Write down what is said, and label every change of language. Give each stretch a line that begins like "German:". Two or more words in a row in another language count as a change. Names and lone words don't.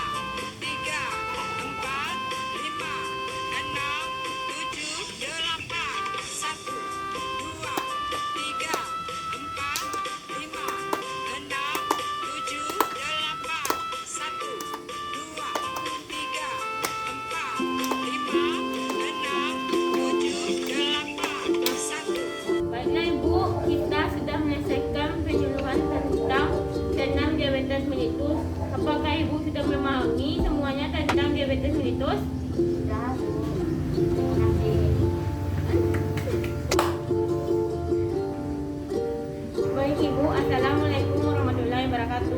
Indonesian: tiga, empat, lima, enam, tujuh, delapan, satu, dua, tiga, empat, lima, enam, tujuh, delapan, satu, dua, tiga, empat, lima, enam, tujuh, delapan, satu. Baiklah Ibu, kita sudah menyelesaikan penyuluhan tentang senam diabetes mellitus. Apakah Ibu sudah memahami semuanya tentang diabetes mellitus? Sudah, Bu. Terima kasih. Baik Ibu,
Arabic: السلام عليكم ورحمة الله وبركاته.